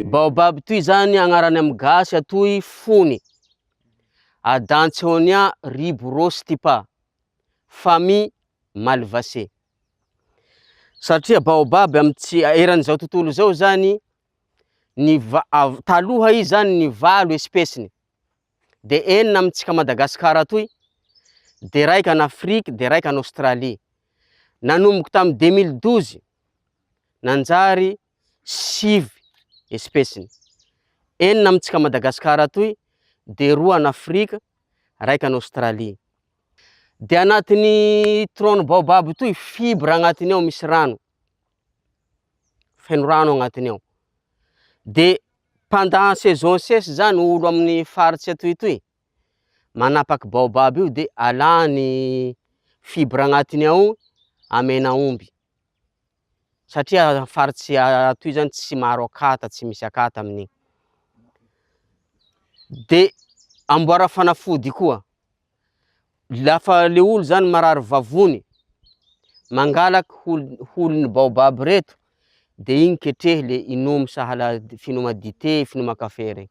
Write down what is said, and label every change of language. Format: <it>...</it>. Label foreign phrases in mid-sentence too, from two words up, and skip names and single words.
<mg>Baobab toy zany agnarany amy gasy atoy fony, Adansonia ribrostipa,</mg> <fr>famille malvacée.</fr> <mg>Satria baobab amy eran'izao tontolo zao zany taloha izy zany ny 8 espèceny, de 4 amitsika Madagasikara atoy,</mg> <fr>de 1 en Afrique, de 1 en Australie.</fr> <mg>Nanomboky tamy 2012 nanjary 5 espèceny, 4 amitsika Madagasikara atoy,</mg> <fr>de 2 en Afrique, 1 en Australie.</fr> <mg>De anatin'ny tronc baobab toy fibre agnatiny ao misy rano, feno rano agnatiny ao. De</mg> <fr>pendant saison</fr> <mg>sesy zany olo amin'ny faritsy atoy manapaky baobab io de alany fibre agnatiny ao amena omby, satria faritsy atoy zany tsy maro akata, tsy misy akata amin'igny. De amboara fanafody koa, lafa le olo zany marary vavony, mangalaky holiny baobab reto, de igny ketrehy le inomy sahala finoma dité, finoma kafe regny.</mg>